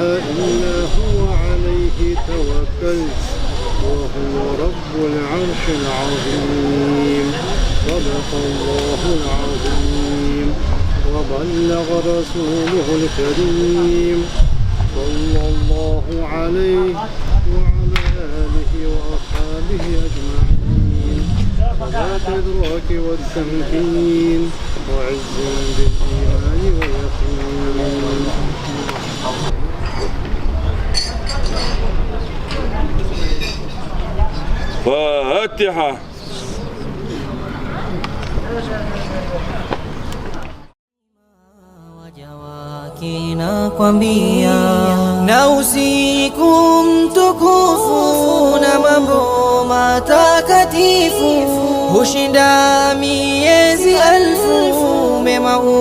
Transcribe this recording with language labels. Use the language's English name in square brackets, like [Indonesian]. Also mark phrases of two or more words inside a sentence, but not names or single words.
[Arabic] إلا هو عليه توكلت وهو رب العرش العظيم صدق الله العظيم وبلغ رسوله الكريم صلى الله عليه وعلى آله وأصحابه أجمعين صلاة الإدراك والتمكين وعز بالإيمان واليقين. فاتحة. [Swahili] Nakwambia na usiku mtukufu na mambo matakatifu hushinda miezi elfu mema